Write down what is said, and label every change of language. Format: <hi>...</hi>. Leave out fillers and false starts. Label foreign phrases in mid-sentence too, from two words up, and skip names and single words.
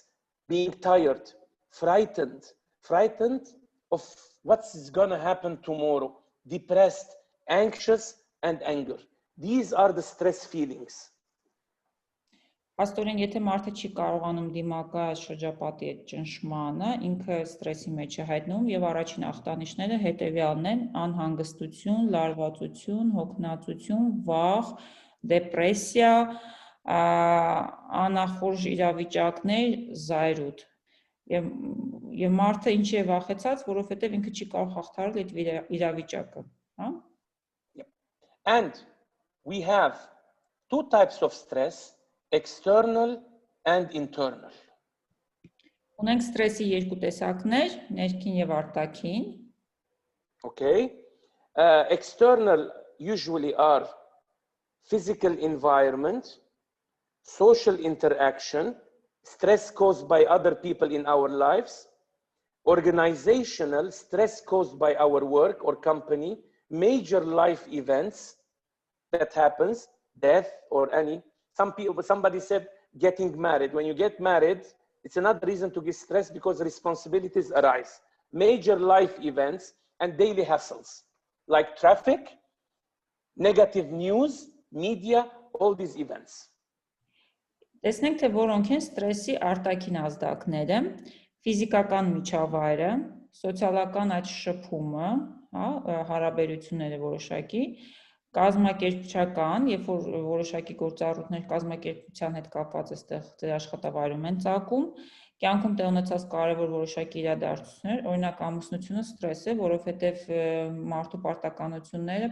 <en>Being tired, frightened of what's gonna happen tomorrow, depressed, anxious, and anger. These are the stress feelings.</en> <hy>Աստորեն, եթե մարդը չի կարողանում դիմակայել շրջապատի այդ ճնշմանը, ինքը ստրեսի մեջ է հայտնվում եւ առաջին ախտանիշները հետեւյալն են՝ անհանգստություն, լարվածություն, հոգնածություն, վախ, դեպրեսիա, անախորժ իրավիճակներ, զայրույթ։ Եվ մարդը ինչի է վախեցած, որովհետեւ ինքը չի կարող հաղթահարել այդ իրավիճակը, հա?</hy> <en>And we have two types of stress, external and internal.</en> <hy>Ունենք ստրեսի երկու տեսակներ, ներքին եւ արտաքին.</hy> <en>Okay. External usually are physical environment, social interaction, stress caused by other people in our lives, organizational stress caused by our work or company, major life events that happens, death or any. Somebody said getting married. When you get married, it's another reason to get stressed because responsibilities arise. Major life events and daily hassles like traffic, negative news, media, all these events.</en> <hy>Տեսնենք թե որոնք են ստրեսի արտաքին ազդակները, ֆիզիկական միջավայրը, սոցիալական այդ շփումը, հա, հարաբերությունները որոշակի, կազմակերպչական, երբ որ որոշակի գործառույթներ կազմակերպության հետ կապված այստեղ ձեր աշխատավայրում են ծագում, կյանքում տեղ ունեցած կարևոր որոշակի իրադարձություններ, օրինակ ամուսնությունը ստրես է, որովհետև մարդու պարտականությունները</hy>